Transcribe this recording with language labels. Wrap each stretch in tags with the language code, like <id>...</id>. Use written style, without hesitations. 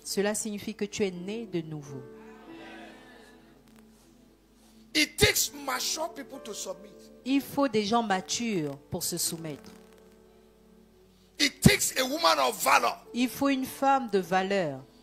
<fr>Cela signifie que tu es né de nouveau.</fr> <en>It takes mature people to submit.</en> <fr>Il faut des gens matures pour se soumettre.</fr> <en>It takes a woman of valor.</en> <fr>Il faut une femme de valeur.</fr>